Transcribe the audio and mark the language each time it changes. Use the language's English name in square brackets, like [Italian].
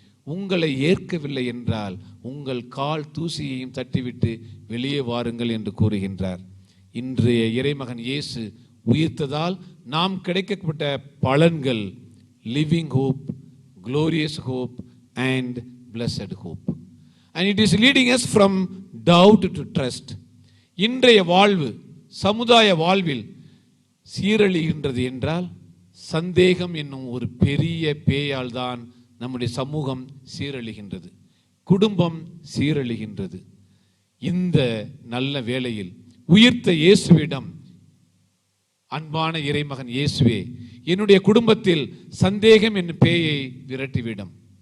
[Tamil] உங்களை ஏற்கவில்லை என்றால் உங்கள் கால் தூசியையும் தட்டிவிட்டு வெளியே வாருங்கள் என்று கூறுகின்றார். இன்றைய இறைமகன் இயேசு உயிர்த்ததால் நாம் கிடைக்கப்பட்ட பலன்கள் [English] living hope, glorious hope and blessed hope. And it is leading us from doubt to trust. [Tamil] இன்றைய வாழ்வு, சமுதாய வாழ்வில் சீரழிகின்றது என்றால் சந்தேகம் என்னும் ஒரு பெரிய பேயால் தான் நம்முடைய சமூகம் சீரழிகின்றது, குடும்பம் சீரழிகின்றது. இந்த நல்ல வேளையில் உயிர்த்த இயேசுவிடம், அன்பான இறைமகன் இயேசுவே, என்னுடைய குடும்பத்தில் சந்தேகம் என்னும் பேயை விரட்டிவிடும்.